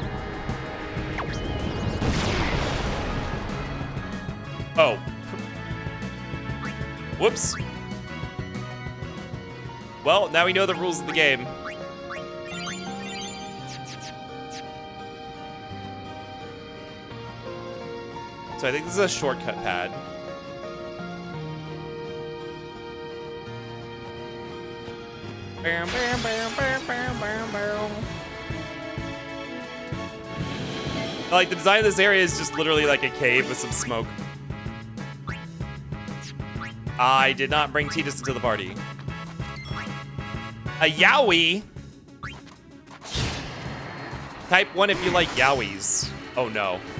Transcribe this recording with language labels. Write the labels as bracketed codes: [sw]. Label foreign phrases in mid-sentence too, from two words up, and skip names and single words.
[en] Oh. Whoops. Well, now we know the rules of the game. So I think this is a shortcut pad. Bam, bam, bam, bam, bam, bam, bam. Like, the design of this area is just literally like a cave with some smoke. I did not bring Titus into the party. A Yowie? Type 1 if you like Yowies. Oh no.